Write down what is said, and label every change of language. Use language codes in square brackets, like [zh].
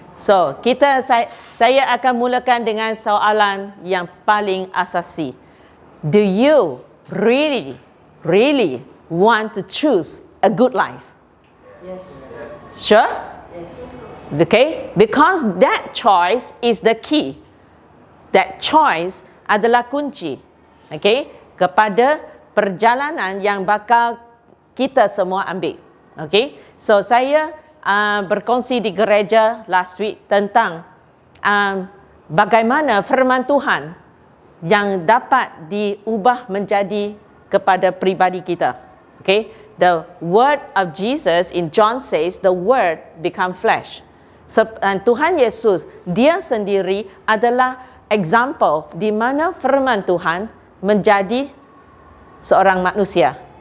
[ms] So, saya akan mulakan dengan soalan yang paling asasi. [en] Do you really want to choose a good life? Yes. Sure? Yes. Okay? Because that choice is the key. That choice [ms] adalah kunci. Okay? Kepada perjalanan yang bakal kita semua ambil. Okay? So, saya berkongsi di gereja [en] last week [ms] tentang bagaimana firman Tuhan yang dapat diubah menjadi kepada pribadi kita. Okay? [en] The word of Jesus in John says, the word become flesh. [ms] Dan Tuhan Yesus, dia sendiri adalah example di mana firman Tuhan menjadi seorang manusia.